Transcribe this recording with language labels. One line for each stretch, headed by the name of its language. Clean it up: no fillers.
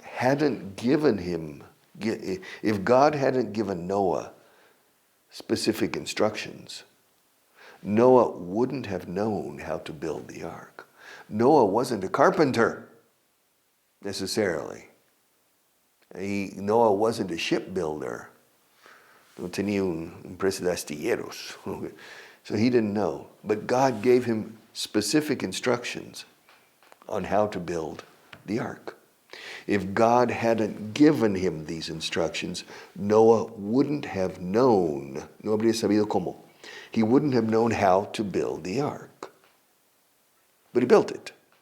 English: hadn't given him, if God hadn't given Noah specific instructions, Noah wouldn't have known how to build the ark. Noah wasn't a carpenter, necessarily. Noah wasn't a shipbuilder.
Spanish: No tenía una empresa de astilleros.
English: So he didn't know. But God gave him specific instructions on how to build the ark. If God hadn't given him these instructions, Noah wouldn't have known,
Spanish: no habría sabido cómo.
English: He wouldn't have known how to build the ark. But he built it.